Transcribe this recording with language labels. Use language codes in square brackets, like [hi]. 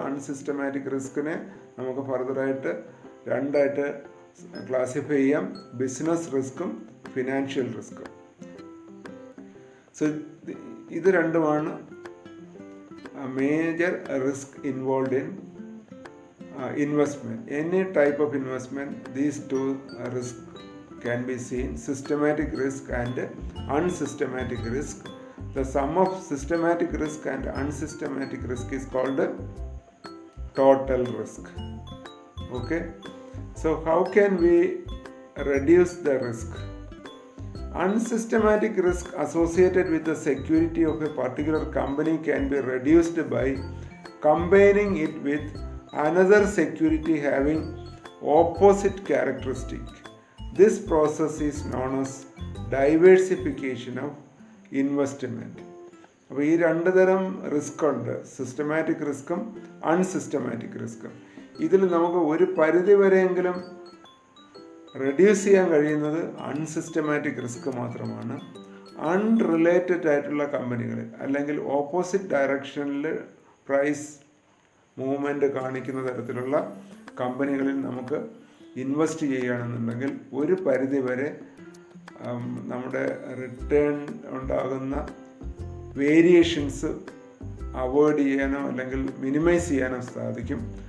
[ml] Unsystematic റിസ്കിനെ നമുക്ക് ഫർദറായിട്ട് രണ്ടായിട്ട് classify ചെയ്യാം: ബിസിനസ് റിസ്ക്കും ഫിനാൻഷ്യൽ റിസ്ക്കും. [en] so [ml] ഇത് രണ്ടുമാണ് [en] Major risk involve in investment. Any type of investment, these two risks can be seen: systematic risk and unsystematic risk. The sum of systematic risk and unsystematic risk is called total risk. Okay, so how can we reduce the risk? Unsystematic risk associated with the security of a particular company can be reduced by combining it with another security having opposite characteristic. This process is known as diversification of investment. [ml] അപ്പോൾ ഈ രണ്ട് തരം risk ഉണ്ട്: systematic റിസ്ക്കും unsystematic റിസ്ക്കും. ഇതിൽ നമുക്ക് ഒരു പരിധി വരെയെങ്കിലും reduce ചെയ്യാൻ കഴിയുന്നത് അൺസിസ്റ്റമാറ്റിക് റിസ്ക് മാത്രമാണ്. അൺറിലേറ്റഡ് ആയിട്ടുള്ള കമ്പനികളിൽ അല്ലെങ്കിൽ ഓപ്പോസിറ്റ് ഡയറക്ഷനിൽ പ്രൈസ് മൂവ്മെൻറ്റ് കാണിക്കുന്ന തരത്തിലുള്ള കമ്പനികളിൽ നമുക്ക് ഇൻവെസ്റ്റ് ചെയ്യുകയാണെന്നുണ്ടെങ്കിൽ ഒരു പരിധി വരെ നമ്മുടെ റിട്ടേൺ ഉണ്ടാകുന്ന വേരിയേഷൻസ് അവോയ്ഡ് ചെയ്യാനോ അല്ലെങ്കിൽ മിനിമൈസ് ചെയ്യാനോ സാധിക്കും.